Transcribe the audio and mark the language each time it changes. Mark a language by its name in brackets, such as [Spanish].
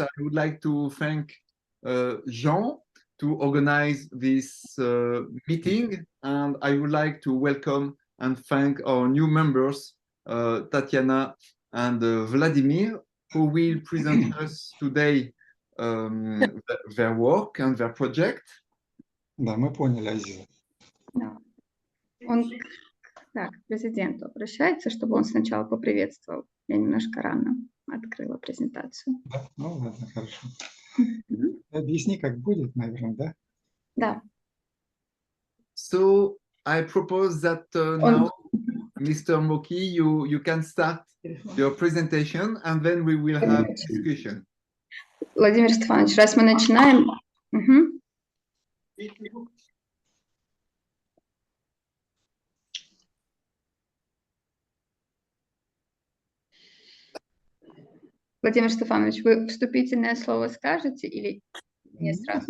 [English] I would like to thank Jean to organize this meeting, and I would like to welcome and thank our new members, Tatiana and Vladimir, who will present us today their work and their project. [Russian] Да, мы поняли, Азиза. Да. Он так, к президенту обращается, чтобы он сначала поприветствовал. Я немножко рано открыла презентацию. Да? Ну ладно, хорошо. Мгм. Объясни, как будет, наверное, да? Да. [English] So I propose that now, Mr. Mokiy, you can start your presentation, and then we will have discussion. [Russian] Владимир Стефанович, раз мы начинаем... Мгм. Владимир Стефанович, вы вступительное слово скажете или не сразу?